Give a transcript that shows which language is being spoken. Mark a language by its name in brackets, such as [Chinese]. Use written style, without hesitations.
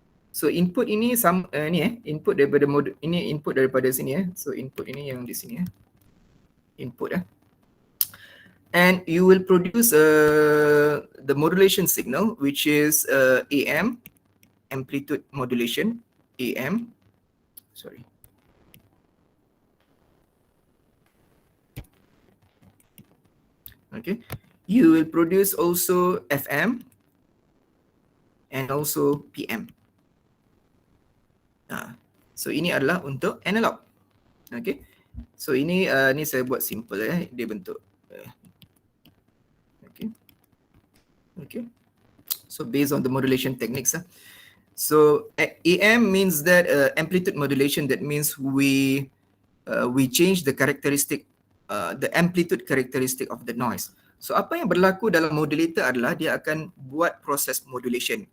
[Malay] So input ini input daripada ini input daripada sini So input ini yang di sini input [English] and you will produce the modulation signal which is AM, amplitude modulation, AM. Sorry. Okay. You will produce also FM and also PM. [Malay] So ini adalah untuk analog. Okay. So ini ni saya buat simple dia bentuk. Okay. [English] So based on the modulation techniques. So AM means that amplitude modulation. That means we change the characteristic, the amplitude characteristic of the noise. [Malay] So apa yang berlaku dalam modulator adalah dia akan buat proses modulation.